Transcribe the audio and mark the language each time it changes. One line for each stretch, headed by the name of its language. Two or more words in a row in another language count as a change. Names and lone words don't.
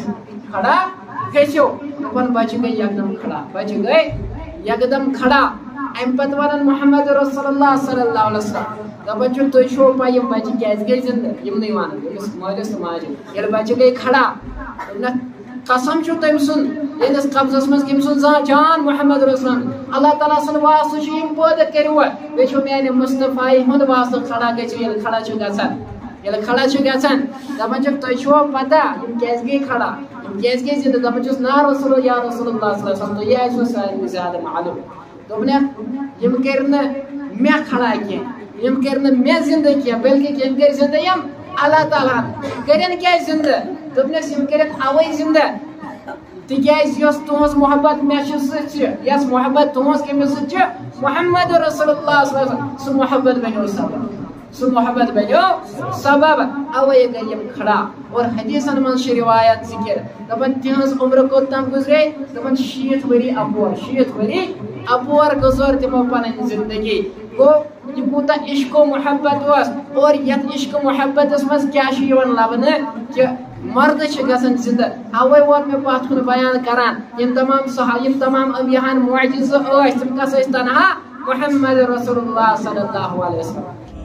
Kashmiri: گٔژھِو دپان بچہِ گٔے یکدم کھڑا بچہِ گٔے یکدم کھڑا امہِ پتہٕ ونان
Arabic: محمد رسول اللہ صلی اللہ علیہ وسلم
Kashmiri: دپان چھُ تُہۍ چھِو پاے یِم بچہِ کیازِ گٔے زِندٕ یِمنٕے ونان أمِس مٲلِس تہٕ ماجہِ ییٚلہِ بچہِ گٔے کھڑا قسم چھُ تٔمۍ سُنٛد ییٚمِس قبضس منٛز کٔمۍ سُنٛد جان
Arabic: محمد رسول اللہ تعالیٰ
Kashmiri: سُنٛد واسطہٕ چھُ یِم پٲدٕ کٔرِو بیٚیہِ چھُ میانہِ مصطفی ہُنٛد واسطہٕ کھڑا گٔژھِو ییٚلہِ کھڑا چھُ گژھان دپان چھِکھ تۄہہِ چھُوا پتہ یِم کیازِ گٔے کھڑا یِم کیازِ گٔے زِندٕ دپان چھُس نا رسول
Arabic: یا رسول اللہ صلی اللہ علیہ وسلم
Kashmiri: تُہی آسِوٕ سارنٕے زیادٕ معلوٗم دوٚپنکھ یِم کٔرۍ نہٕ مےٚ کھڑا کینٛہہ یِم کٔرۍ نہٕ مےٚ زِندٕ کینٛہہ بٔلکہِ یِم کٔرۍ زِندٕ یِم
Arabic: اللہ تعالیٰ
Kashmiri: ہن کٔرِنۍ کیازِ زِندٕ دوٚپنَس یِم کٔرِنۍ اَوَے زِندٕ تِکیازِ یۄس تُہنٛز محبت مےٚ چھِ سۭتۍ چھِ یۄس محبت تُہنٛز کٔمِس سۭتۍ چھِ
Arabic: محمد رسول اللہ صلی اللہ علیہ وسلم
Kashmiri: سُہ محبت بنیو سبب اوے گٔے یِم کھڑا اور حدیثن منٛز چھِ روایت ذِکر دپان تِہنٛز عمر کوٚتام گُزرے دپان 60 ؤری اپور گُزٲر تِمو پنٕنۍ زندگی گوٚو یہِ کوٗتاہ عشق و محبت اوس اور یتھ عشق و محبتس منٛز کیاہ چھُ یِوان لبنہٕ کہِ مردٕ چھِ گژھان زِندٕ اوے ووت مےٚ پتھ کُن بیان کران یِم تمام انبیاہن معجزٕ ٲسۍ تِم کس ٲسۍ تنہا
Arabic: محمد رسول اللہ صلی اللہ علیہ وسلم